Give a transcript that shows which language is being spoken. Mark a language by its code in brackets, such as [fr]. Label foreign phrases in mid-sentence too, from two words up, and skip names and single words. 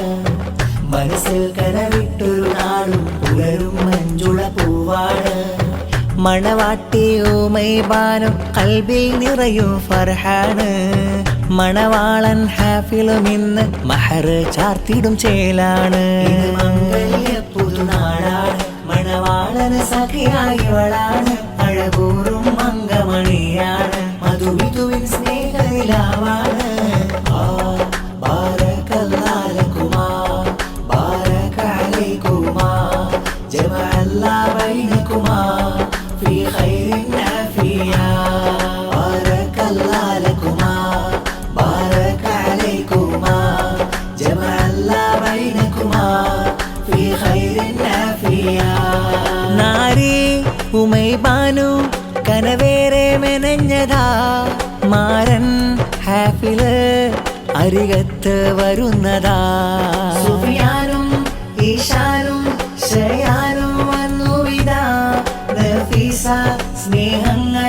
[ml] മനസ്സിൽ കനവിട്ടൊരു നാളും പുലരും മഞ്ജുള പൂവാണ് മണവാട്ടി ഊമൈബാനും കൽബിൽ നിറയും ഫർഹാണ് മണവാളൻ ഹാഫിലും ഇന്ന് മഹർ ചാർത്തിടും ചേലാണ് മംഗല്യ പുതുനാളാണ് മണവാളന് സഖിയായവളാണ് അഴകൂറും മംഗമണിയാണ് മധുവിധുവിൻ സ്നേഹനിലാവാണ് [ar] بارك الله لكما بارك عليكما جمع الله بينكما في خير عافية بارك الله لكما بارك عليكما جمع الله بينكما في خير [ml] عافية നാരി ഉമൈബാനു കനവേറെ മെനഞ്ഞതാ മാരൻ ഹാഫില് അരികത്ത് വരുന്നതാ സുഫിയാനും ഈശാനും ഷയാനും വന്നുവിതാ നഫീസ സ്നേഹങ്ങൾ